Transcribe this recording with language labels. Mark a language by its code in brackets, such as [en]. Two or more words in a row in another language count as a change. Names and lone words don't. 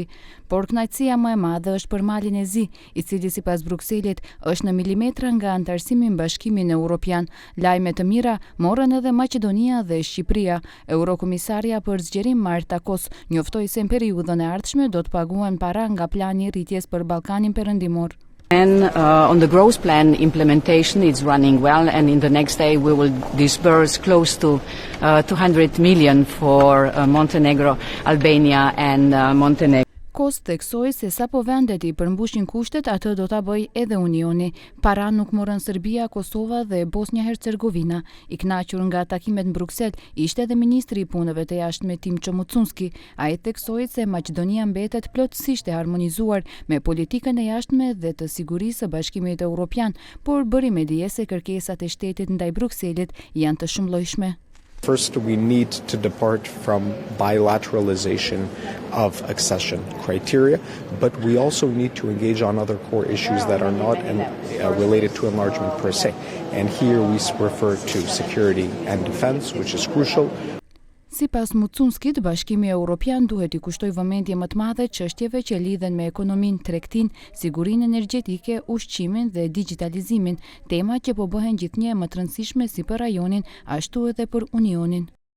[sq] Por kënaqësia më e madhe është për Malin e Zi, i cili sipas Brukselit është në milimetra nga antarësimi në Bashkimin Evropian. Lajme të mira morën edhe Maqedonia dhe Shqipëria. Eurokomisaria për zgjerim Marta Kos njoftoi se në periudhën e ardhshme do të paguhen para nga plani i rritjes për Ballkanin Perëndimor. [en] And on the growth plan implementation it's running well, and in the next day we will disburse close to 200 million for Montenegro, Albania and Montenegro. [sq] Kos theksoi se sapo vendet i përmbushin kushtet, atë do ta bëjë edhe Unioni. Para nuk morën Serbia, Kosova dhe Bosnja-Hercegovina. I kënaqur nga takimet në Bruksel ishte edhe ministri i punëve të jashtme Timço Mucunski. Ai theksoi se Maqedonia mbetet plotësisht e harmonizuar me politikën e jashtme dhe të sigurisë së Bashkimit Evropian, por bëri me dije se kërkesat e shtetit ndaj Brukselit janë të shumëllojshme. [en] First, we need to depart from bilateralization of accession criteria, but we also need to engage on other core issues that are not related to enlargement per se. And here we refer to security and defense, which is crucial. [sq] Sipas Mucunskit, Bashkimi Evropian duhet i kushtoj vëmendje më të madhe çështjeve që lidhen me ekonominë, tregtinë, sigurinë energjetike, ushqimin dhe digitalizimin, tema që po bëhen gjithnjë më të rëndësishme si për rajonin, ashtu edhe për Unionin.